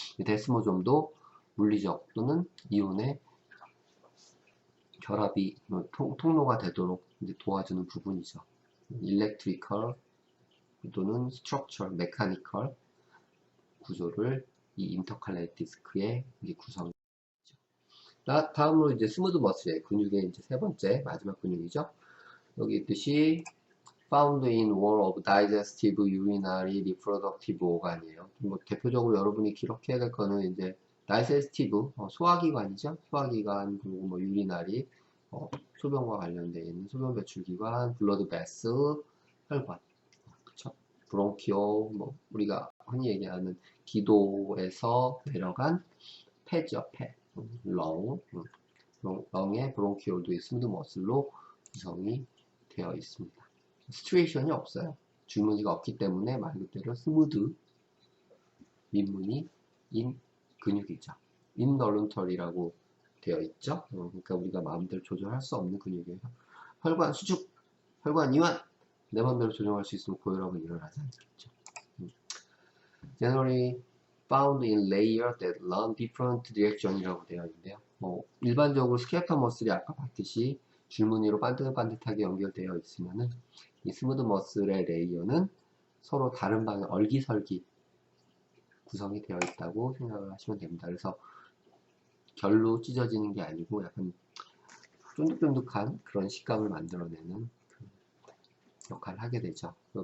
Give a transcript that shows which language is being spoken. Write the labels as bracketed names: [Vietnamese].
[Korean] 데스모즘도 물리적 또는 이온의 결합이 통로가 되도록 이제 도와주는 부분이죠. 일렉트리컬 또는 스트럭처럴, 메카니컬 구조를 이 인터칼레이티드 디스크의 구성이죠. 다음으로 이제 스무드 머슬의 근육의 이제 세 번째 마지막 근육이죠. 여기 있듯이 [English] found in wall of digestive, urinary, reproductive organ [Korean] 이에요. 뭐 대표적으로 여러분이 기록해야 될 거는 이제 digestive, 소화기관이죠. 소화기관 그리고 뭐 urinary, 소변과 관련되어 있는 소변 배출기관, 블러드 베슬, 혈관, 그쵸? 브론키오, 뭐 우리가 흔히 얘기하는 기도에서 내려간 폐죠, 폐, 렁, 렁의 브론키올도 스무드 머슬로 구성이 되어 있습니다. 스트레이션이 없어요. 줄무늬가 없기 때문에 말 그대로 스무드 민무늬 인 근육이죠. 인널룬털이라고 되어 있죠. 그러니까 우리가 마음대로 조절할 수 없는 근육이에요. 혈관 수축, 혈관 이완, 내 마음대로 조정할 수 있으면 고혈압은 일어나지 않겠죠. [English] Generally found in layer that run different direction [Korean] 이라고 되어 있는데요. 일반적으로 스켈레톤 머슬이 아까 봤듯이 줄무늬로 반듯반듯하게 연결되어 있으면은 이 스무드 머슬의 레이어는 서로 다른 방향, 얼기설기 구성이 되어 있다고 생각을 하시면 됩니다. 그래서 결로 찢어지는 게 아니고 약간 쫀득쫀득한 그런 식감을 만들어내는 그 역할을 하게 되죠.